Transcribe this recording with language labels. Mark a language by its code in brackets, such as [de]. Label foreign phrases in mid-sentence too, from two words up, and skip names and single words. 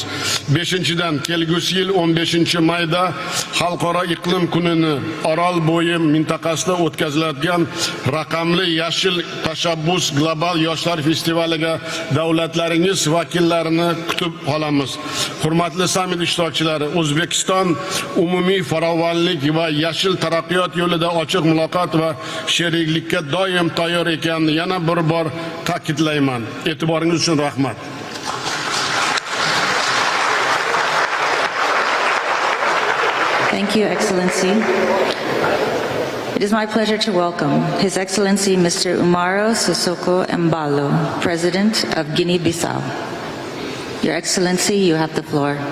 [uz] Beshinchidan, kelgusi yil 15-mayda Xalqaro iqlim kunini Orol bo'yi mintaqasida o'tkaziladigan raqamli yashil tashabbus global yoshlar festivaliga davlatlar vakillarini kutib qolamiz. Hurmatli sammit ishtirokchilari, O'zbekiston umumiy farovonlik va yashil taraqqiyot yo'lida ochiq muloqot va sheriklikka doim tayyor ekanini yana bir bor ta'kidlayman. E'tiboringiz uchun rahmat. [en] Thank you, Excellency. It is my pleasure to welcome His Excellency Mr. Umaro Sissoco Embalo, President of Guinea-Bissau. Your Excellency, you have the floor.